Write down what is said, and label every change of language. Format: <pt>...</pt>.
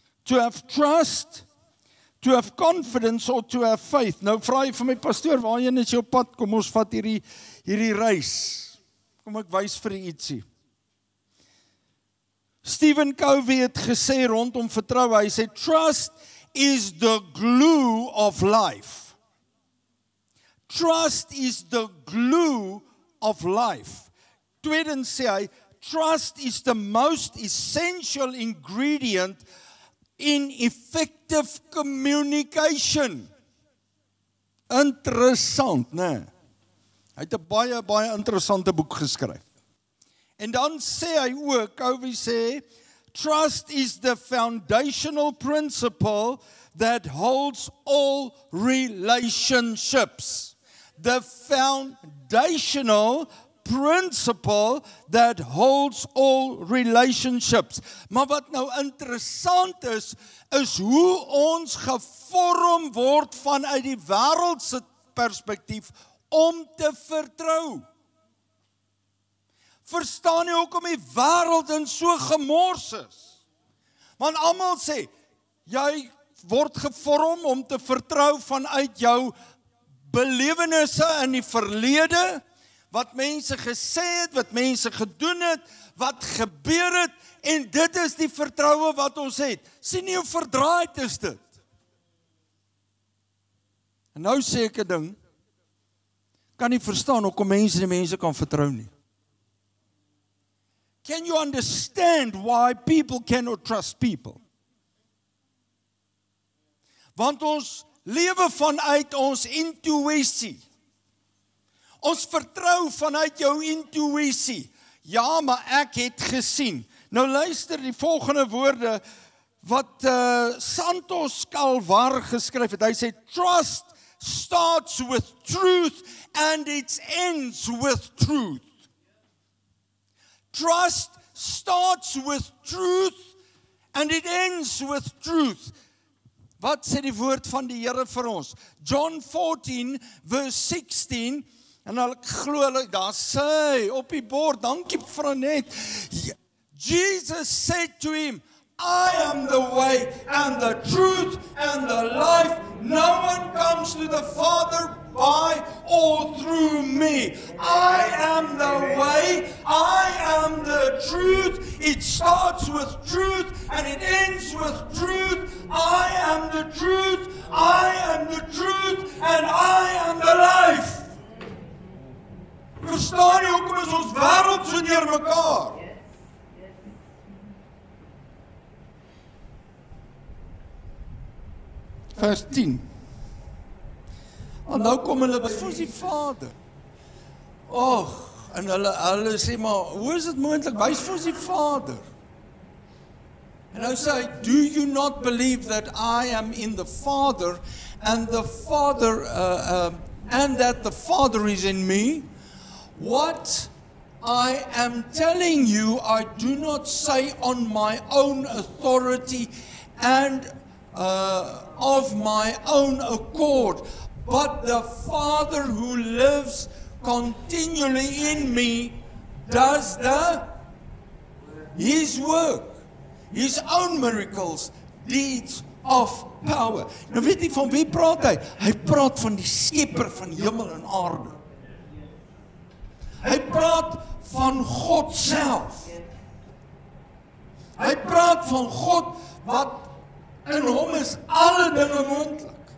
<en>To have trust, to have confidence, or to have faith.</en> <af>Nou vra jy vir my pastoor, waarheen is jou pad? Kom ons vat hierdie reis. Kom ek wys vir u ietsie. Stephen Covey het gesê rondom vertroue, hy sê,</af> <en>trust is the glue of life. Trust is the glue of life.</en> <af>Tweedens sê hy,</af> <en>trust is the most essential ingredient in effective communication.</en> <af>Interessant, né? Hy het 'n baie interessante boek geskryf. En dan sê hy ook, Covey sê,</af> <en>trust is the foundational principle that holds all relationships. The foundational principle that holds all relationships.</en> <af>Maar wat nou interessant is hoe ons gevorm word vanuit die wêreldse perspektief om te vertrou. Verstaan jy hoekom die wêreld in so gemors is? Want almal sê, jy word gevorm om te vertrou vanuit jou belewennisse in die verlede, wat mense gesê het, wat mense gedoen het, wat gebeur het, en dit is die vertroue wat ons het. Sien nie hoe verdraaid is dit? En nou sê ek 'n ding, kan nie verstaan hoekom mense die mense kan vertrou nie.</af> <en>Can you understand why people cannot trust people?</en> <af>Want ons lewe vanuit ons intuïsie. Ons vertrou vanuit jou intuïsie. Ja, maar ek het gesien. Nou luister die volgende woorde wat Santos Calvar geskryf het. Hy sê,</af> <en>trust starts with truth and it ends with truth. Trust starts with truth and it ends with truth.</en> <af>Wat sê die woord van die Here vir ons? John 14 verse 16, en ek glo daar sê op die bord, dankie Franet.</af> <en>Jesus said to him, I am the way and the truth and the life. No one comes to the Father by or through me. I am the way, I am the truth. It starts with truth and it ends with truth. I am the truth, I am the truth, and I am the life.</en> <af>Verstaan jy hoekom is ons wêreld so deur mekaar? Vers 10. En nou kom hulle by die Vader. En hulle sê maar, hoe is dit moontlik? Wys vir ons die Vader. En nou sê hy,</af> <en>do you not believe that I am in the Father and the Father and that the Father is in me? What I am telling you, I do not say on my own authority and of my own accord, but the Father who lives continually in me does His work, His own miracles, deeds of power.</en> <af>Nou weet jy van wie praat hy? Hy praat van die skepper van hemel en aarde. Hy praat van God self. Hy praat van God wat in hom is alle dinge moontlik.</af>